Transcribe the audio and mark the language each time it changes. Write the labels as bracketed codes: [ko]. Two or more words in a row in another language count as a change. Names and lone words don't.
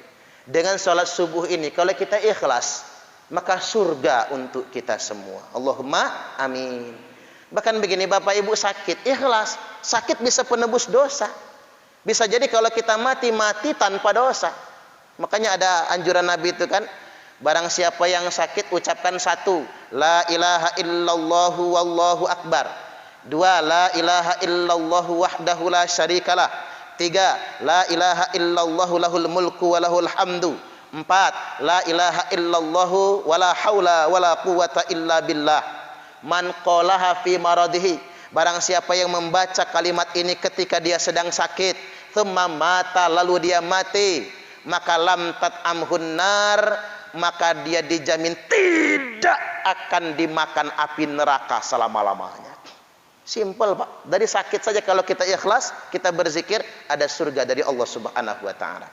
[id] Dengan sholat subuh ini, kalau kita ikhlas, maka surga untuk kita semua. [ar] اللهم آمين. [id] Bahkan begini Bapak Ibu, sakit, ikhlas. Sakit bisa penebus dosa. Bisa jadi kalau kita mati tanpa dosa. Makanya ada anjuran Nabi itu kan, barang siapa yang sakit ucapkan satu, [ar] لا إله إلا الله والله أكبر. Dua, لا إله إلا الله وحده لا شريك له. Tiga, لا إله إلا الله له الملك وله الحمد. Empat, لا إله إلا الله ولا حول ولا قوة إلا بالله. من قالها في مرضه, [id] barang siapa yang membaca kalimat ini ketika dia sedang sakit, [ar] ثم مات, [id] lalu dia mati, maka [ar] لم تطعمه النار, [id] maka dia dijamin tidak akan dimakan api neraka selama-lamanya. Simple Pak, dari sakit saja kalau kita ikhlas, kita berzikir, ada surga dari Allah [ar] سبحانه وتعالى.